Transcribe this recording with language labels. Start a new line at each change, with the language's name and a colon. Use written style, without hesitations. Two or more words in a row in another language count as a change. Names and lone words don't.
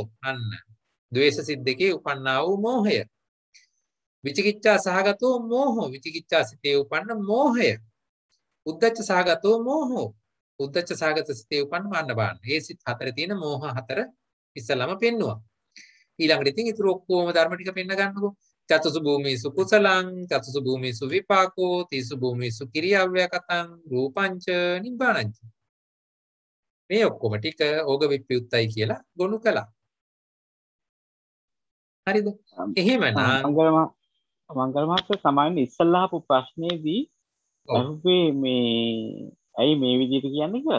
Sinhala: අන්න ද්වේෂ සිත් දෙකේ උපන්නා වූ මෝහය.
Pali: විචිකිච්ඡා සහගතෝ මෝහෝ.
Sinhala: විචිකිච්ඡා සිතේ උපන්න මෝහය.
Pali: උද්ධච්ච සහගතෝ මෝහෝ.
Sinhala: උද්ධච්ච සහගත සිතේ උපන්න මාන්න බාන්න. මේ සිත් 4 තියෙන මෝහ 4 ඉස්සල්ලාම පෙන්නුවා. ඊළඟට ඉතින් ඊටු ඔක්කොම ධර්ම ටික පෙන්න ගන්නකො.
Pali: චතුසු භූමිසු කුසලං චතුසු භූමිසු විපාකෝ තිසු භූමිසු කිරියව්‍යකතං රූපංච නිබ්බානංච.
Sinhala: මේ ඔක්කොම ටික ඕග විප්‍රයුක්තයි කියලා ගොනු කළා. හරිද? එහෙමනම් මංගල මහත්තයා සමාවෙන්න ඉස්සල්ලා අහපු ප්‍රශ්නේදී අහුවේ මේ ඇයි මේ විදිහට කියන්නේ කියලාද?